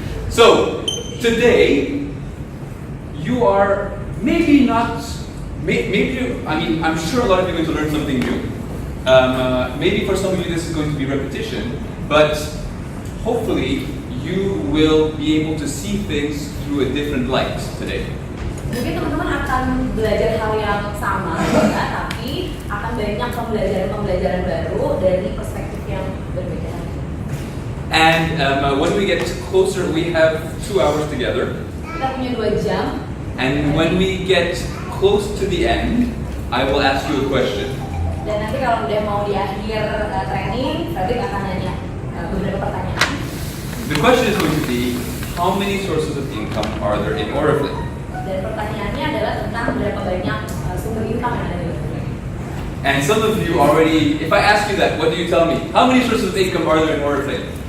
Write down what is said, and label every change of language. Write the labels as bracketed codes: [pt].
[en] So, today, you are maybe not, I'm sure a lot of you are going to learn something new. Maybe for some of you this is going to be repetition, but hopefully you will be able to see things through a different light today. [id] Mungkin teman-teman akan belajar hal yang sama, ya, tapi akan banyak pembelajaran baru dari perspektif yang berbeda. [en] And when we get closer, we have 2 hours together. [id] Kita punya 2 jam. [en] And when we get close to the end, I will ask you a question. [id] Dan nanti kalau udah mau di akhir training, Frederic akan nanya beberapa pertanyaan. [en] The question is going to be, how many sources of income are there in Oriflame? [id] Dan pertanyaannya adalah tentang berapa banyak sumber income yang ada di Oriflame. [en] And some of you already, if I ask you that, what do you tell me? How many sources of income are there in Oriflame?